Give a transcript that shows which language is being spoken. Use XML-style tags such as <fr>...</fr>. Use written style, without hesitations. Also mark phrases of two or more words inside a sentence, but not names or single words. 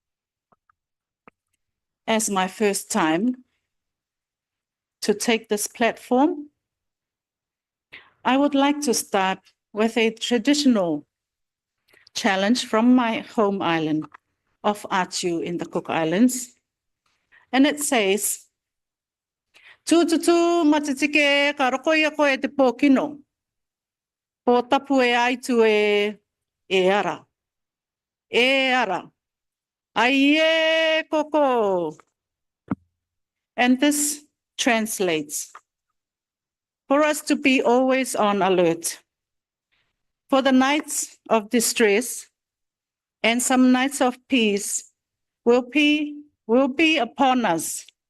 <en>As my first time to take this platform, I would like to start with a traditional challenge from my home island of Attu in the Cook Islands. And it says,</en> <rar>"Tututu matitike ka rokoia koe te pōkino, po tapu e aitu e ara, ai koko."</rar> <en>And this translates, for us to be always on alert, for the nights of distress and some nights of peace will be upon us.</en>